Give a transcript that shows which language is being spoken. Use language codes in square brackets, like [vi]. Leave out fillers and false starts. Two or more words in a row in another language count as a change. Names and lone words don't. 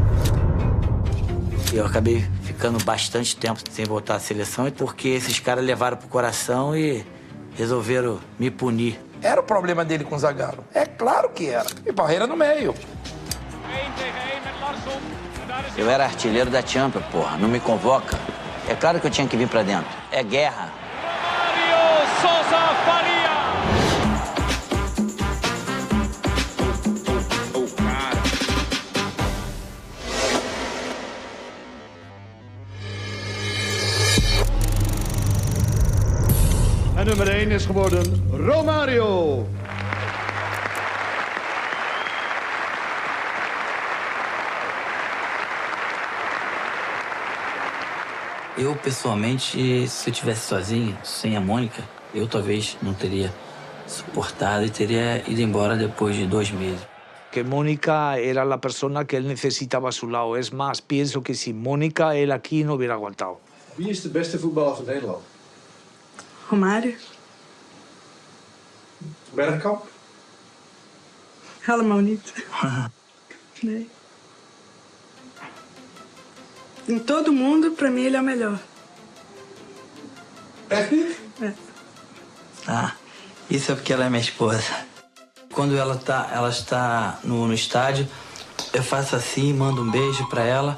[pt] Eu acabei ficando bastante tempo sem voltar à seleção porque esses caras levaram pro coração e resolveram me punir. Era o problema dele com o Zagallo. É claro que era. E Parreira no meio. Eu era artilheiro da Champions, porra. Não me convoca. É claro que eu tinha que vir pra dentro. É guerra. Romário Sousa Faria. [nl] En nummer 1 is geworden Romário. [pt] Eu, pessoalmente, se eu tivesse sozinho, sem a Mônica, eu talvez não teria suportado e teria ido embora depois de 2 meses. [es] Que Mónica era la persona que él necesitaba a su lado. Es más, pienso que sin Mónica él aquí no hubiera aguantado. [nl] Wie is de beste voetballer van Nederland? Romário. Bergkamp? Helemaal niet. Nee. [pt] Em todo mundo, pra mim, ele é o melhor. É. Ah, isso é porque ela é minha esposa. Quando ela está no estádio, eu faço assim, mando um beijo pra ela.